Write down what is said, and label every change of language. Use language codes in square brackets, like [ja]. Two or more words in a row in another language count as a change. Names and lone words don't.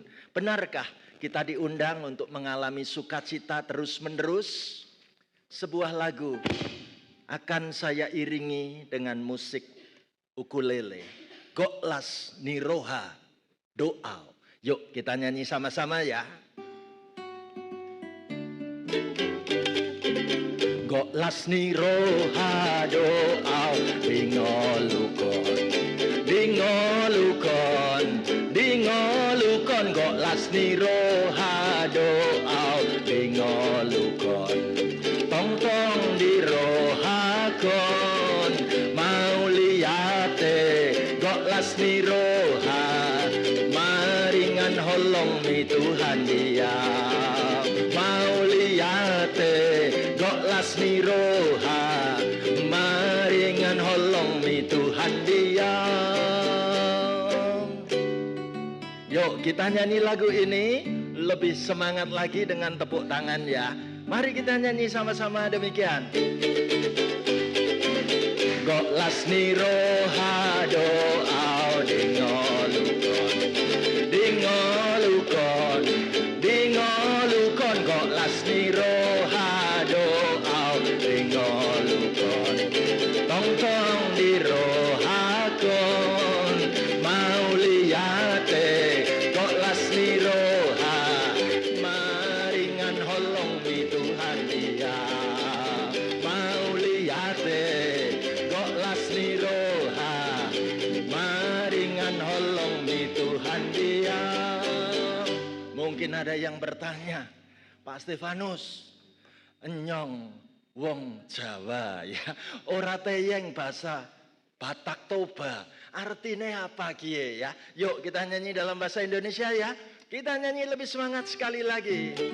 [id] Benarkah kita diundang untuk mengalami sukacita terus-menerus? Sebuah lagu akan saya iringi dengan musik ukulele. Goklas Niroha Doa. Yuk kita nyanyi sama-sama ya. [bbc] Goklas Niroha Doa dingolukon dingolukon dingolukon goklas Niroha Doa dingolukon tong-tong dirohakon mau liate goklas Niroha maringan holong mi Tuhan dia mau liate goklas Niroha maringan holong mi Tuhan dia. [id] Yuk kita nyanyi lagu ini lebih semangat lagi dengan tepuk tangan ya. Mari kita nyanyi sama-sama demikian. [bbc] Goklas Niroha Doa dingolukon dingolukon dingolukon goklas Niroha Doa dingolukon tong-tong dirohakon mau liate goklas Niroha maringan holong mi Tuhan dia mau liate goklas Niroha maringan holong mi Tuhan dia. [id] Mungkin ada yang bertanya, Pak Stefanus, [jv] enyong wong Jawa ya, ora teyeng [id] bahasa Batak Toba. Artinya apa kie ya? Yuk kita nyanyi dalam bahasa Indonesia ya. Kita nyanyi lebih semangat sekali lagi.